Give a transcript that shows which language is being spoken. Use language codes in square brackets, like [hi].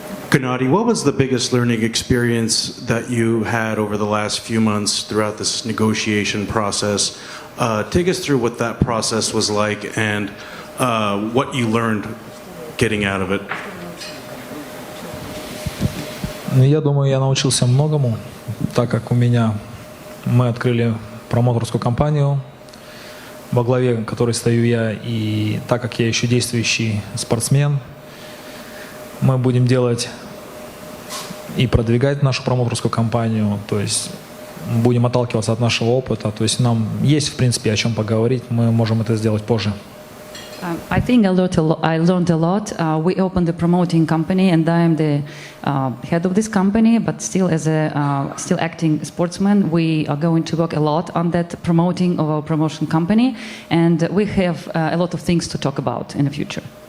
[en] Gennady, what was the biggest learning experience that you had over the last few months throughout this negotiation process? Take us through what that process was like and what you learned getting out of it. [ru] Я думаю, я научился многому, так как мы открыли промоутерскую компанию, во главе которой стою я, и так как я еще действующий спортсмен, мы будем делать и продвигать нашу промоутерскую компанию, то есть будем отталкиваться от нашего опыта, то есть нам есть, в принципе, о чем поговорить, мы можем это сделать позже. [en] I think I learned a lot. We opened a promoting company, and I am the head of this company. But still, as a still acting sportsman, we are going to work a lot on that promoting of our promotion company, and we have a lot of things to talk about in the future.